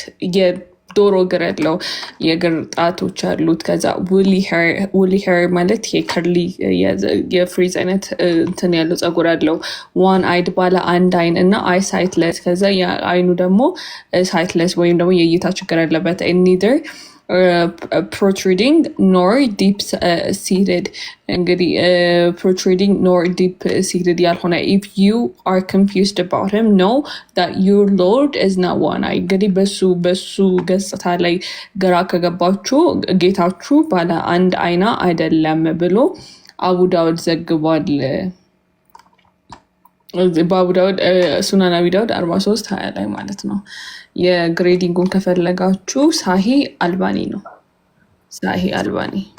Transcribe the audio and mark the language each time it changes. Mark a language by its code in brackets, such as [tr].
[am] የዶሮ እግር ያለው የእግር ጣቶች አሉት። ከዛ ውሊ ሄር ማለት የከርሊ የፍሪዝ አይነት እንትን ያለው ጸጉር ያለው። [en] ዋን አይድ [am] ባለ አንድ አይን እና [en] አይ ሳይትለስ። [am] ከዛ አይኑ ደግሞ ሳይትለስ ወይም ደግሞ የእይታ ችግር ያለበት [en] ኒዘር protruding nor deep seated. [am] እንግዲህ [en] protruding nor deep seated [am] ያልሆነ [en] if you are confused about him know that your Lord is not one eye. [am] እንግዲህ በሱ ገጽታ ላይ ግራ ከገባችሁ ጌታችሁ ባለ አንድ አይና አይደለም ብሎ አቡ ዳውድ ዘግቧል። በአቡ ዳውድ ሱናን አቢ ዳውድ 43:20 ላይ ማለት ነው። የግሬዲንጉን ከፈለጋችሁ ሳሂ አልባኒ ነው። ሳሂ አልባኒ።